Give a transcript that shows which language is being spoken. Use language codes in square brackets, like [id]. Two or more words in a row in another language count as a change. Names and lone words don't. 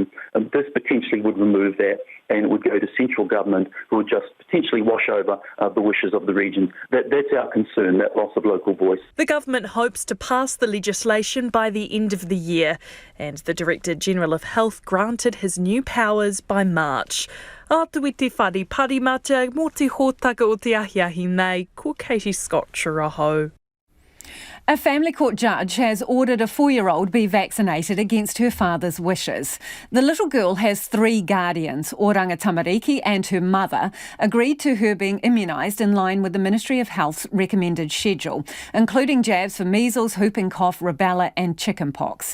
[en] This potentially would remove that, and it would go to central government, who would just potentially wash over the wishes of the region. That's our concern, that loss of local voice. The government hopes to pass the legislation by the end of the year, and the Director-General of Health granted his new powers by March. [mi] Atu i te whare parimata, mō te hōtaka o te ahiahi nei, ko Katie Scott Churaho. [en] A family court judge has ordered a 4-year-old be vaccinated against her father's wishes. The little girl has 3 guardians. Oranga Tamariki and her mother agreed to her being immunised in line with the Ministry of Health's recommended schedule, including jabs for measles, whooping cough, rubella and chickenpox.